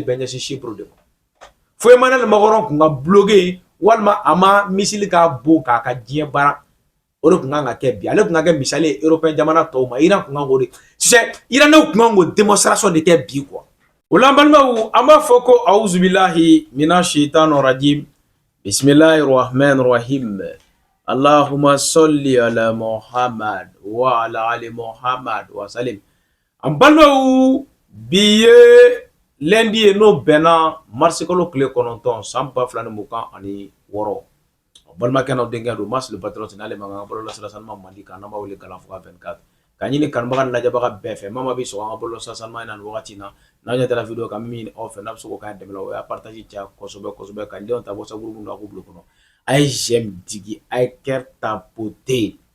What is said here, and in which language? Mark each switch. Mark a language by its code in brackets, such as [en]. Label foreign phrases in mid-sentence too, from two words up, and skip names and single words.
[bm] bɛɛ ɲɛsin Chypre de ma fo Emmanuel Macron kun ka bloqué walima a ma missile ka bon k'a ka diɲɛ baara o de kun kan ka kɛ bi ale kun ka kɛ misali ye européen jamana tɔw ma Iran kun kan k'o de Iranɛw kun kan k'o démonstration de kɛ bi quoi o la an balimaw an b'a fɔ ko [ar] أعوذ بالله من الشيطان الرجيم بسم الله الرحمن الرحيم اللهم صل على محمد وعلى آل محمد وسلم [bm] an balimaw bi ye lundi ye n'o bɛnna mars kalo tile 9 san 2026 ani balimakɛ n'aw denkɛ don Mas le patron n'ale mankan bɔlɔlɔ sira sanuma mandi kan n'an b'a wele Galan Fuga 24 ka ɲini kanubaga ni lajɛbaga bɛɛ fɛ maa bɛ sɔgɔ an ka bɔlɔlɔ sira sanuma in na nin wagati in na n'aw ɲɛ tɛla video kan min aw fɛ n'a bɛ se k'o k'an dɛmɛ la o y'a partage caya kosɛbɛ ka denw ta WhatsApp groupe la k'u bila kɔnɔ a ye j'aime digi a ye [fr] cœur tapoter